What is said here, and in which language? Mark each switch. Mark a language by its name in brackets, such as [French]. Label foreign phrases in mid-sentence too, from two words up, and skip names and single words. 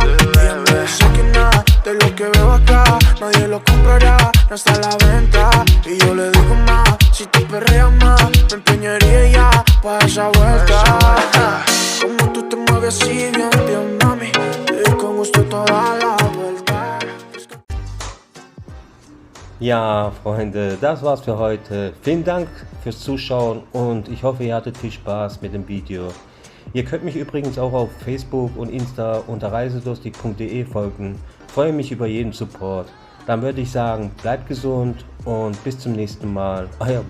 [Spanish] Dígame, sé que nada de lo que veo acá nadie lo comprará, no está a la venta y yo le digo más. Si tú perreas más, me empeñaría ya pa' esa vuelta. Como tú te mueves así bien, bien, mami, y con gusto toda la vuelta. [German] Ja, Freunde, das war's für heute. Vielen Dank fürs Zuschauen und ich hoffe, ihr hattet viel Spaß mit dem Video. Ihr könnt mich übrigens auch auf Facebook und Insta unter reisedurstig.de folgen. Freue mich über jeden Support. Dann würde ich sagen, bleibt gesund und bis zum nächsten Mal.